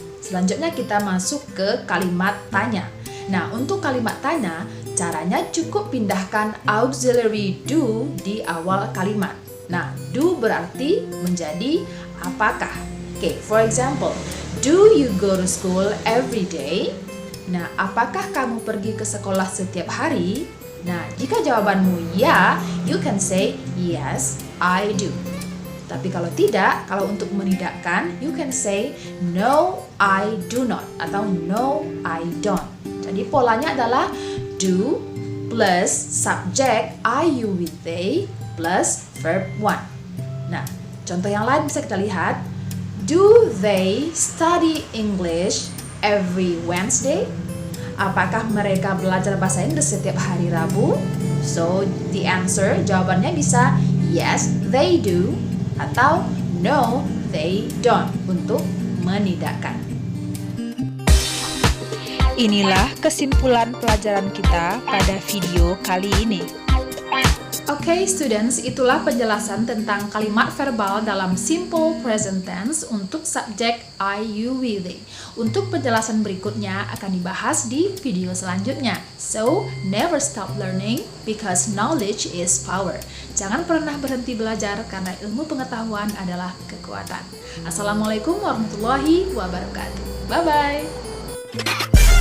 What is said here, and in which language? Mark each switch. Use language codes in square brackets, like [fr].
[id] Selanjutnya kita masuk ke kalimat tanya. Nah, untuk kalimat tanya, caranya cukup pindahkan auxiliary do di awal kalimat. Nah, do berarti menjadi apakah. [en] Okay, for example, do you go to school every day? [id] Nah, apakah kamu pergi ke sekolah setiap hari? Nah, jika jawabanmu ya, [en] you can say yes, I do. [id] Tapi kalau tidak, kalau untuk menidakkan, [en] you can say no, I do not atau no, I don't. [id] Jadi polanya adalah do plus subject I, you, we, they plus verb one. Nah, contoh yang lain bisa kita lihat. [en] Do they study English every Wednesday? [id] Apakah mereka belajar bahasa Inggris setiap hari Rabu? [en] So, the answer, [id] jawabannya bisa [en] yes, they do atau no, they don't [id] untuk menidakkan. Inilah kesimpulan pelajaran kita pada video kali ini. Oke, students, itulah penjelasan tentang kalimat verbal dalam simple present tense untuk subjek I, you, we, they. Untuk penjelasan berikutnya akan dibahas di video selanjutnya. [en] So, never stop learning because knowledge is power. [id] Jangan pernah berhenti belajar karena ilmu pengetahuan adalah kekuatan. [ar] Assalamualaikum warahmatullahi wabarakatuh. [en] Bye-bye.